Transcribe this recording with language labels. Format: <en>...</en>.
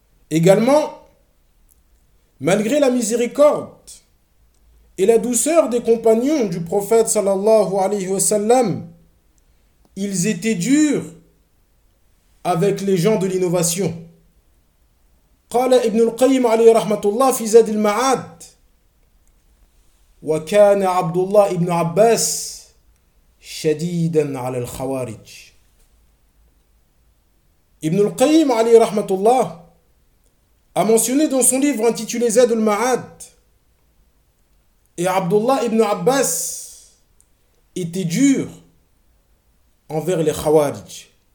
<fr>Également, malgré la miséricorde et la douceur des compagnons du prophète sallallahu alayhi wa sallam, ils étaient durs avec les gens de l'innovation.</fr> <ar>قال ابن القيم عليه رحمة الله في زاد المعاد وكان عبد الله ابن عباس شديدا على الخوارج. ابن القيم عليه رحمة الله</ar> <fr>a mentionné dans son livre intitulé Zad al-Ma'ad, et Abdullah ibn Abbas était dur envers les Khawarij.</fr>